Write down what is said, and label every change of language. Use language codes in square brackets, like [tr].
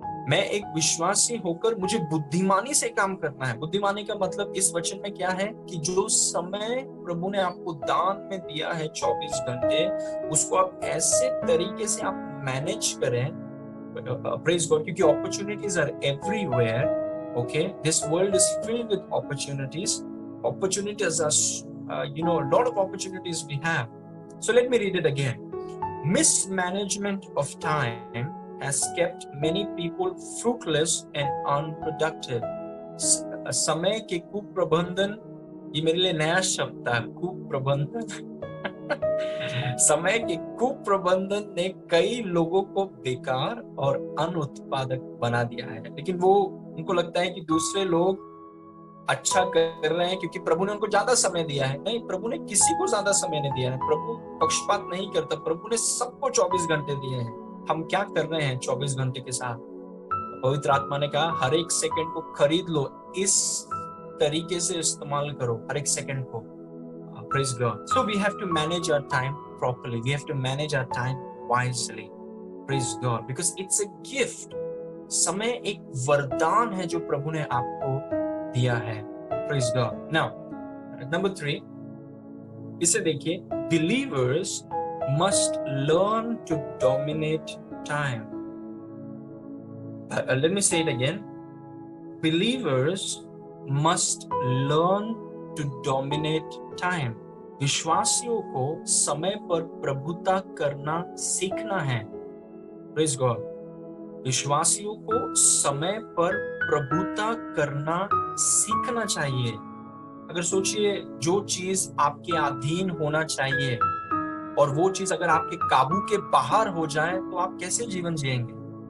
[hi] मैं एक विश्वासी होकर मुझे बुद्धिमानी से काम करना है। बुद्धिमानी का मतलब इस वचन में क्या है कि जो समय प्रभु ने आपको दान में दिया है 24 घंटे, उसको आप ऐसे तरीके से आप मैनेज करें। [en] praise God, [hi] क्योंकि [en] Opportunities are everywhere. Okay, this world is filled with opportunities. Opportunities are, a lot of opportunities we have. So let me read it again. Mismanagement of time has kept many people fruitless and unproductive. [hi] समय के कुप्रबंधन, ये मेरे लिए नया शब्द था, कुप्रबंधन। समय के कुप्रबंधन ने कई लोगों को बेकार और अनुत्पादक बना दिया है। लेकिन वो, उनको लगता है कि दूसरे लोग अच्छा कर रहे हैं क्योंकि प्रभु ने उनको ज्यादा समय दिया है। नहीं, प्रभु ने किसी को ज्यादा समय नहीं दिया है। प्रभु पक्षपात नहीं करता, प्रभु ने सबको 24 घंटे दिए हैं। हम क्या कर रहे हैं 24 घंटे के साथ? पवित्र आत्मा ने कहा हर एक सेकंड को खरीद लो, इस तरीके से इस्तेमाल करो हर एक सेकंड को। [en] Praise God. So we have to manage our time properly. We have to manage our time wisely. Praise God. Because it's a gift. [hi] समय एक वरदान है जो प्रभु ने आपको दिया है। [en] Praise God. Now, number 3, [hi] इसे देखिए, [en] believers must learn to dominate time. Let me say it again. Believers must learn to dominate time. [hi] विश्वासियों को समय पर प्रभुता करना सीखना है। [en] Praise God. [hi] विश्वासियों को समय पर प्रभुता करना सीखना चाहिए। अगर सोचिए, जो चीज आपके अधीन होना चाहिए और वो चीज अगर आपके काबू के बाहर हो जाए तो आप कैसे जीवन जिएंगे?